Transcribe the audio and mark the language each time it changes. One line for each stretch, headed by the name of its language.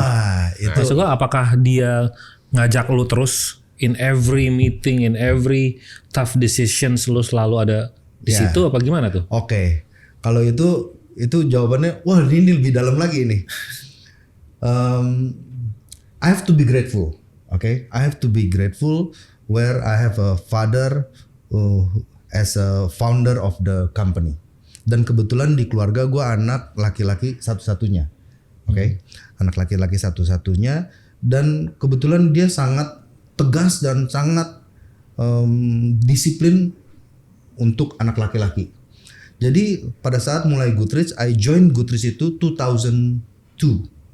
Indonesian: Wah, itu Maksud gua apakah dia ngajak lu terus
English: in every meeting, in every tough decisions
Indonesian: lu selalu ada di Ya. situ apa gimana tuh? Oke. Kalau itu jawabannya, wah ini lebih dalam lagi nih.
English: I have to be grateful. Okay, I have to be grateful where I have a father as a founder of the company.
Indonesian: Dan kebetulan di keluarga gue anak laki-laki satu-satunya. Oke, anak laki-laki satu-satunya. Dan kebetulan dia sangat tegas dan sangat disiplin untuk anak laki-laki. Jadi pada saat mulai Goodrich,
English: I join
Indonesian: Goodrich itu 2002.